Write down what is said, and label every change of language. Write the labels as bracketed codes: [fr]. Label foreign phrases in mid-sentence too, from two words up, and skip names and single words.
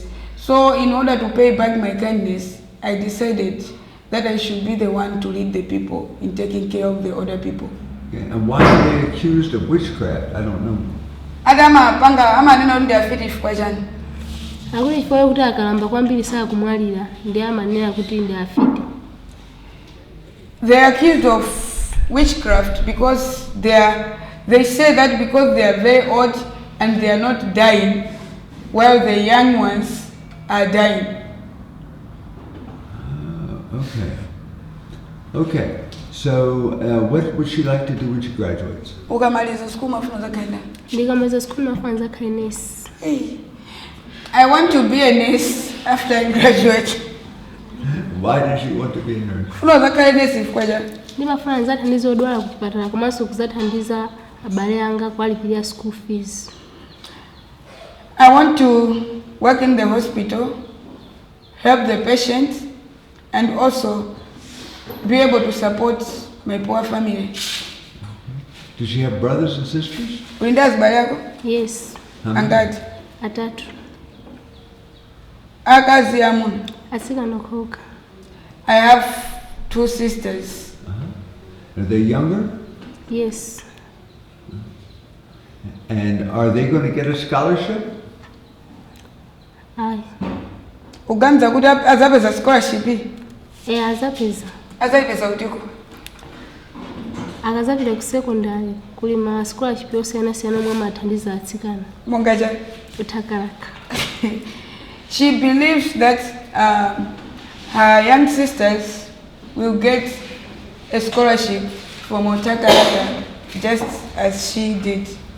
[en] So in order to pay back my kindness, I decided that I should be the one to lead the people in taking care of the other people. Okay. And why are they accused of witchcraft? I don't know. [ny] Adama panga ama neno ndi afiti chifukwa chani? Akuti chifukwa kuti akalamba kwambiri sakumwalira ndi amanena kuti ndi afiti. [en] They are accused of witchcraft because they say that because they are very old and they are not dying, while the young ones are dying. Okay. Okay. So, what would she like to do when she graduates? [ny] Ukamaliza school mafuna zakaenda. Ndikamaliza school mafuna zakhale nurse. [en] Hey, I want to be a nurse after I graduate. Why does she want to be a nurse? [ny] Funa zakaenda nurse chifukwa chani? Ndimafuna nzathandiza odwala kuchipatala komanso kuzathandiza abale anga kwalipirira [en] school fees. I want to work in the hospital, help the patients, and also be able to support my poor family. Does she have brothers and sisters? [ny] Ulinda zibali yako? Yes. Angati? Atatu. Akazi amuna. Asikana okhoka. [en] I have 2 sisters. Are they younger? Yes. And are they going to get a scholarship? [ny] Ayi. Uganza kuti azapeza scholarship. Azapeza. Azapeza utiko. Akazapita ku secondary kuli ma scholarship yosiyana-siyana omwe amathandiza atsikana. Mongaja. Utakalaka. [en] She believes that her young sisters will get a scholarship from Utakalaka just as she did.